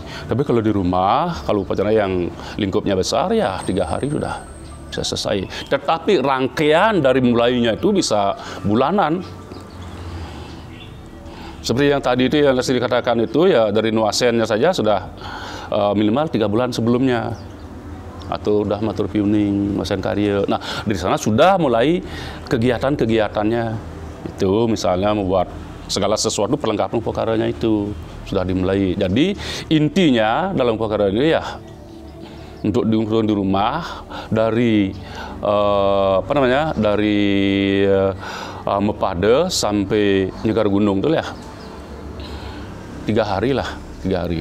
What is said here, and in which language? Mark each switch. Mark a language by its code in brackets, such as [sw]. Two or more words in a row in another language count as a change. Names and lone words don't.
[id] Tapi kalau di rumah, kalau upacara yang lingkupnya besar, ya 3 hari sudah bisa selesai. Tetapi rangkaian dari mulainya itu bisa bulanan. Seperti yang tadi itu yang dikatakan itu, ya dari nuasennya saja sudah minimal 3 bulan sebelumnya. Atau udah [ban] matur piuning, nuasen karya. [id] Nah, dari sana sudah mulai kegiatan-kegiatannya. Itu misalnya membuat segala sesuatu perlengkapan upacaranya itu sudah dimulai. Jadi intinya dalam upacara ini ya untuk di rumah dari dari Mapepada sampai Nyagara Gunung itu ya 3 hari lah, 3 hari.